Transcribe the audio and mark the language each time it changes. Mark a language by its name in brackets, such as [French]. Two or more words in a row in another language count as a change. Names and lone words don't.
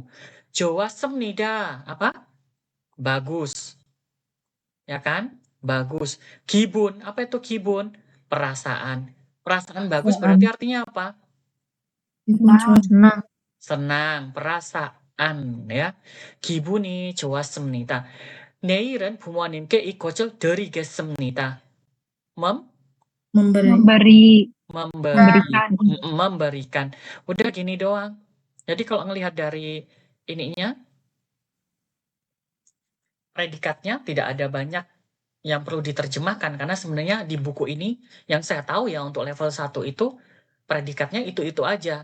[Indonesian] 좋았습니다. Apa? Bagus. Ya kan? Bagus. 기분. Apa itu 기분? Perasaan. Perasaan bagus berarti artinya apa? Senang. Senang. Perasaan. Ya. [Korean] 기분이 좋았습니다. 내일은 부모님께 이 꽃을 드리겠습니다. [Indonesian] Memberikan. Udah gini doang. Jadi kalau ngelihat dari ininya, predikatnya tidak ada banyak yang perlu diterjemahkan. Karena sebenarnya di buku ini, yang saya tahu ya untuk level 1 itu, predikatnya itu-itu aja.